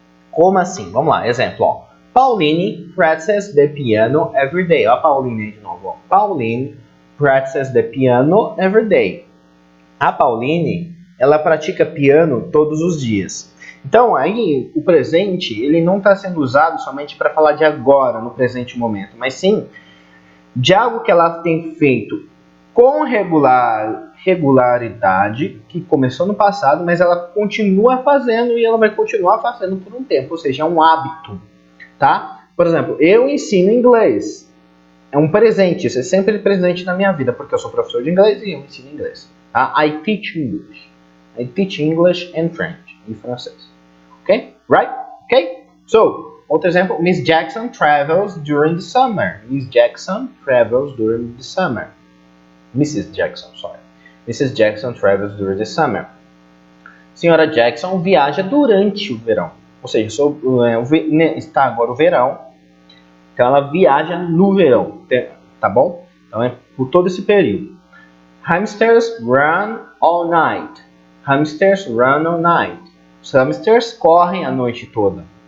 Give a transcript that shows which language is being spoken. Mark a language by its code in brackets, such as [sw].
[pt] Como assim? Vamos lá, exemplo, ó. [en] Pauline practices the piano every day. [pt] Ó, a Pauline aí de novo, ó. [en] Pauline practices the piano every day. [pt] A Pauline ela pratica piano todos os dias. Então, aí, o presente, ele não está sendo usado somente para falar de agora, no presente momento, mas sim de algo que ela tem feito com regularidade, que começou no passado, mas ela continua fazendo e ela vai continuar fazendo por um tempo, ou seja, é um hábito, tá? Por exemplo, eu ensino inglês. É um presente, isso é sempre presente na minha vida, porque eu sou professor de inglês e eu ensino inglês. [en] Tá? I teach English. I teach English and French, [pt] em francês. [en] Okay? Right? Okay? So, [pt] Outro exemplo, [en] Miss Jackson travels during the summer. Miss Jackson travels during the summer. Mrs. Jackson, sorry. Mrs. Jackson travels during the summer. [pt] Senhora Jackson viaja durante o verão. Ou seja, está agora o verão, então ela viaja no verão, tá bom? Então é por todo esse período. [en] Hamsters run all night. Hamsters run all night. [pt] Os hamsters correm a noite toda.